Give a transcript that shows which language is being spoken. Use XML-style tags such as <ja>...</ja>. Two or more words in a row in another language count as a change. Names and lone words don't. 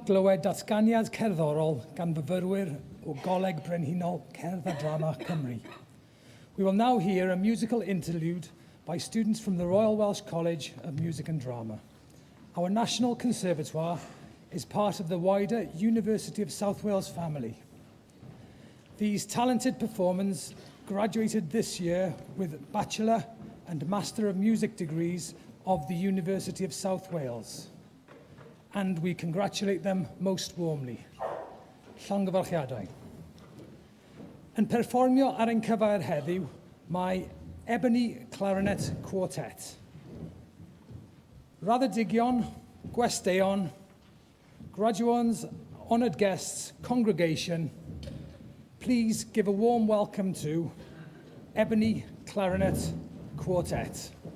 <cy>glywed datganiad cerddorol gan fyfyrwyr o Goleg Brenhinol Cerdd a Drama Cymru.</cy> <en>We will now hear a musical interlude by students from the Royal Welsh College of Music and Drama. Our National Conservatoire is part of the wider University of South Wales family. These talented performers graduated this year with Bachelor and Master of Music degrees of the University of South Wales. And we congratulate them most warmly.</en> <cy>Llongyfarchiadau. Yn perfformio ar ein cyfar heddiw, mae Ebony Clarinet Quartet. Raddedigion, gwesteion,</cy> <en>graduates, honoured guests, congregation, please give a warm welcome to Ebony Clarinet Quartet.</en>